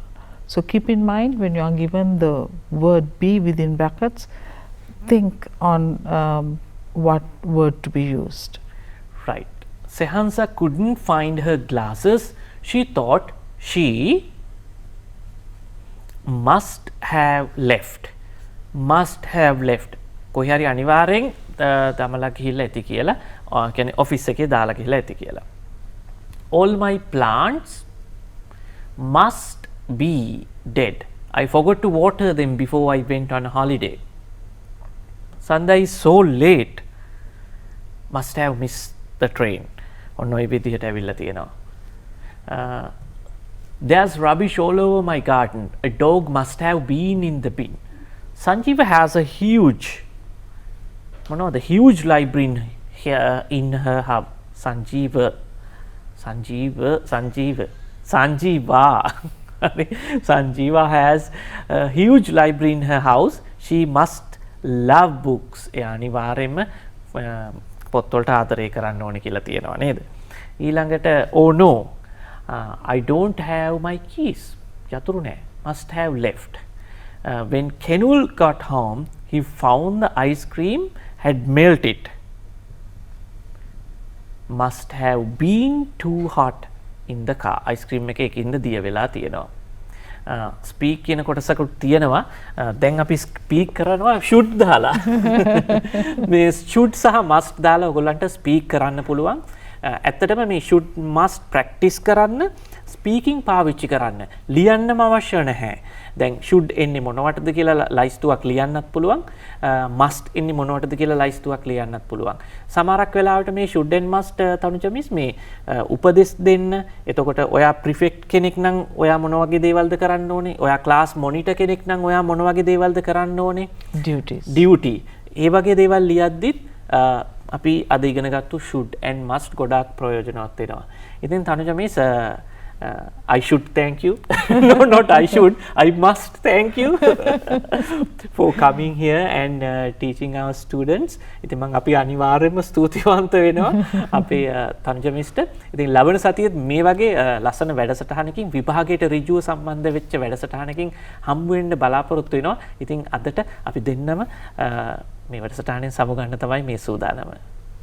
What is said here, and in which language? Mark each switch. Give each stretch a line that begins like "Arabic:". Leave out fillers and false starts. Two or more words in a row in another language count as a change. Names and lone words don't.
English: So keep in mind when you are given the word be within brackets, think on what word to be used. Right. Sehansa couldn't find her glasses. She thought she must have left.
Sinhala: කොහේ හරි අනිවාර්යෙන් තමලා ගිහිල්ලා ඇති කියලා කියන්නේ ඔෆිස් එකේ දාලා ගිහිල්ලා ඇති කියලා.
English: All my plants must be dead. I forgot to water them before I went on a holiday. Sanda is so late. Must have missed the train.
Sinhala: ඔන්න ඔය විදිහට ඇවිල්ලා තියෙනවා.
English: There's rubbish all over my garden. A dog must have been in the bin. Sanjeeva has a huge library here in her house. Sanjeeva. Sanjeeva has a huge library in her house. She must love books.
Sinhala: ඒ අනිවාර්යයෙන්ම පොත්වලට ආදරය කරන්න ඕනේ කියලා තියෙනවා නේද?
English: ඊළඟට oh no, I don't have my keys.
Sinhala: යතුරු නැහැ.
English: Must have left. When Kenul got home, he found the ice cream had melted. Must have been too hot in the car. ice cream
Sinhala: එක එකින්ද දිය වෙලා තියෙනවා. ස්පීක් කියන කොටසකුත් තියෙනවා. දැන් අපි ස්පීක් කරනවා should දාලා. මේ should සහ must දාලා ඔයගොල්ලන්ට ස්පීක් කරන්න පුළුවන්. ඇත්තටම මේ
English: should must practice
Sinhala: කරන්න ස්පීකින් පාවිච්චි කරන්න ලියන්නම අවශ්‍ය නැහැ. දැන් should එන්නේ මොනවටද කියලා ලයිස්තුවක් ලියන්නත් පුළුවන්. must එන්නේ මොනවටද කියලා ලයිස්තුවක් ලියන්නත් පුළුවන්. සමහරක් වෙලාවට මේ
English: should and must
Sinhala: තනුජ මිස් මේ උපදෙස් දෙන්න. එතකොට ඔයා prefect කෙනෙක් නම් ඔයා මොන වගේ දේවල්ද කරන්න ඕනේ? ඔයා class monitor කෙනෙක් නම් ඔයා මොන වගේ දේවල්ද කරන්න ඕනේ? duty. ඒ වගේ දේවල් ලියද්දිත් අපි අද ඉගෙන ගත්තු
English: should and must
Sinhala: ගොඩාක් ප්‍රයෝජනවත් වෙනවා.
English: ඉතින් තනුජ මිස් I should thank you. No, not I should. I must thank you for coming here and teaching our students.
Sinhala: ඉතින් මම අපි අනිවාර්යයෙන්ම ස්තුතිවන්ත වෙනවා අපේ තනුජ මිස්ට. ඉතින් ලබන සතියේ මේ වගේ ලස්සන වැඩසටහනකින් විභාගයට ඍජුව සම්බන්ධ වෙච්ච වැඩසටහනකින් හම්බ වෙන්න බලාපොරොත්තු වෙනවා. ඉතින් අදට අපි දෙන්නම මේ වැඩසටහනෙන් සමු ගන්න තමයි මේ සූදානම.